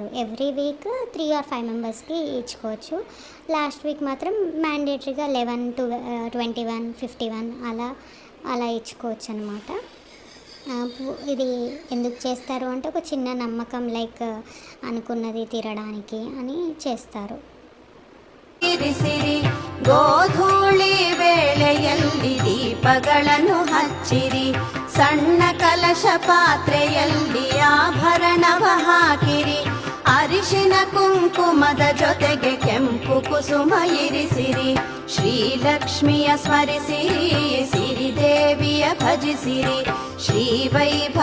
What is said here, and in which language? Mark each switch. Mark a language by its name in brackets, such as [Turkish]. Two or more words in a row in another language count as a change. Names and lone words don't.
[English] every week [Telugu] 3 or 5 మెంబర్స్కి ఇచ్చుకోవచ్చు. [English] last week [Telugu] మాత్రం మ్యాండేటరీగా 11 to 21, 51 అలా ఇచ్చుకోవచ్చు అనమాట. ఇది ఎందుకు చేస్తారు అంటే ఒక చిన్న నమ్మకం, లైక్ అనుకున్నది తీరడానికి అని చేస్తారు. [Kannada] ಗೋಧೂಳಿ ವೇಳೆಯಲ್ಲಿ ದೀಪಗಳನ್ನು ಹಚ್ಚಿರಿ, ಸಣ್ಣ ಕಲಶ ಪಾತ್ರೆಯಲ್ಲಿ ಆಭರಣವ ಹಾಕಿರಿ, ಅರಿಶಿನ ಕುಂಕುಮದ ಜೊತೆಗೆ ಕೆಂಪು ಕುಸುಮ ಇರಿಸಿರಿ, ಶ್ರೀಲಕ್ಷ್ಮಿಯ ಸ್ಮರಿಸಿರಿ, ಸಿರಿದೇವಿಯ ಭಜಿಸಿರಿ, ಶ್ರೀ ವೈಭವ